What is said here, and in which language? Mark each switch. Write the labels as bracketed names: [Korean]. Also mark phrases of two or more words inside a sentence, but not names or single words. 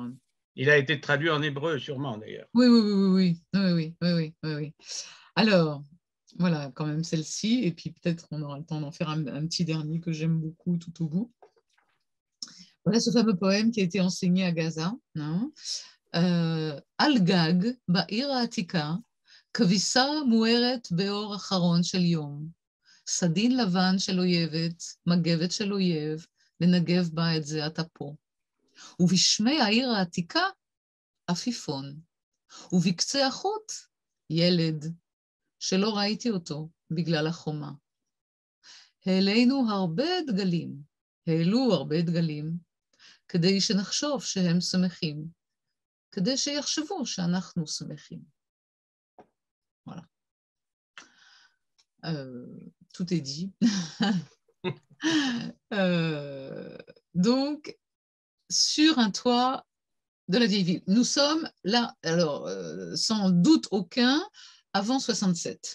[French] Il a été traduit en hébreu, sûrement, d'ailleurs. Oui. Alors, voilà, quand même celle-ci, et puis peut-être on aura le temps d'en faire un petit dernier que j'aime beaucoup tout au bout. Voilà ce fameux poème qui a été enseigné à Gaza. [Hebrew] על הגג, בעיר העתיקה, כביסה מוארת באור אחרון של יום, סדין לבן של אויבת, מגבת של אויב, לנגב בה את זה אתה פה. ובשמי העיר העתיקה, עפיפון. ובקצה החוט, ילד, שלא ראיתי אותו בגלל החומה. העלו הרבה דגלים, כדי שנחשוב שהם שמחים, כדי שיחשבו שאנחנו שמחים. [French] Voilà. Tout est dit. Donc, sur un toit de la vieille ville. Nous sommes là, alors, sans doute aucun, avant 67.